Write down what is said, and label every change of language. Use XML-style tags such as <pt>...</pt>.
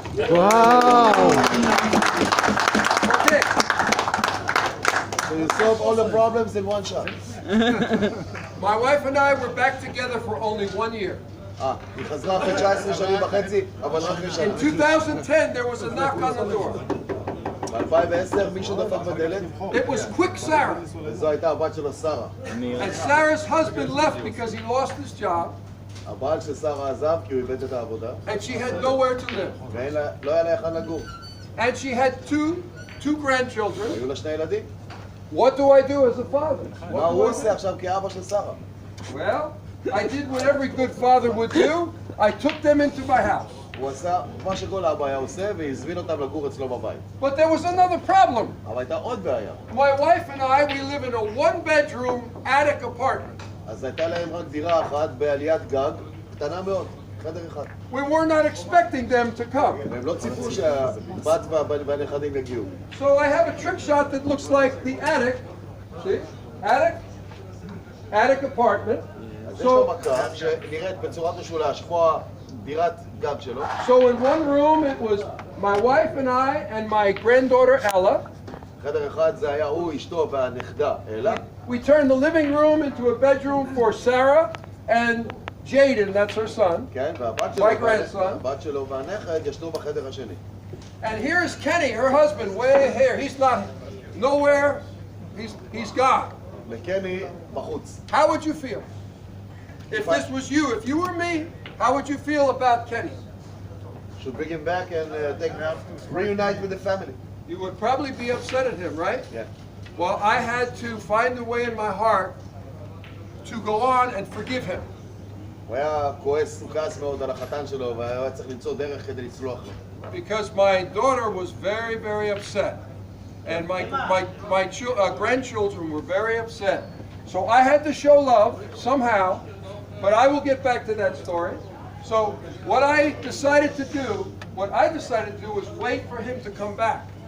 <en>Wow! Okay. So you solve all the problems in one shot. My wife and I were back together for only 1 year.</en> <he>היא חזרה אחרי 19 שנים וחצי, אבל רק</he> <en>In</en> <he>לשנה.</he> <en>2010, there was a knock on the door.</en> <he>ב-2010 מישהו דפק בדלת,</he> <en>It was Quick Sarah.</en> <he>וזו הייתה הבת שלו שרה.</he> <en>And Sarah's husband left because he lost his job,</en> <he>הבעל של שרה עזב כי הוא איבד את העבודה,</he> <en>and she had nowhere to live.</en> <he>ולא היה לה היכן לגור.</he> <en>And she had two grandchildren.</en> <he>היו לה שני ילדים.</he> <en>What do I do as a father?</en> <he>מה הוא עושה עכשיו כאבא של שרה?</he> <en>Well, I did what every good father would do. I took them into my house.</en> <he>הוא עשה מה שכל אבא היה עושה והזמין אותם לגור אצלו בבית.</he> <en>But there was another problem.</en> <he>אבל הייתה עוד בעיה.</he> <en>My wife and I, we live in a one-bedroom attic apartment.</en> <he>אז הייתה להם רק דירה אחת בעליית גג, קטנה מאוד, חדר אחד.</he> <en>We were not expecting them to come.</en> <he>והם לא ציפו שהבת והנכדים יגיעו.</he> <en>So I have a trick shot that looks like the attic. See? Attic apartment.</en> <he>אז יש לו מכה שנראית בצורת משולש, כמו דירת גג שלו.</he> <en>So in one room it was my wife and I and my granddaughter Ella.</en> <he>חדר אחד זה היה הוא, אשתו והנכדה, אלה.</he> <en>We turned the living room into a bedroom for Sarah and Jaden, that's her son.</en> <he>כן,</he> <en>My grandson.</en> <he>והבת שלו והנכד ישנו בחדר השני.</he> <en>And here's Kenny, her husband, way here. He's not nowhere. He's gone.</en> <he>וקני בחוץ.</he> <en>How would you feel? If this was you, if you were me, how would you feel about Kenny? Should bring him back and reunite with the family. You would probably be upset at him, right? Yeah. Well, I had to find a way in my heart to go on and forgive him.</en> <he>הוא היה כועס, הוא כעס מאוד על החתן שלו, והיה צריך למצוא דרך כדי לצלוח לו.</he> <en>Because my daughter was very, very upset. And my grandchildren were very upset. So I had to show love somehow, but I will get back to that story. So what I decided to do was wait for him to come back.</en>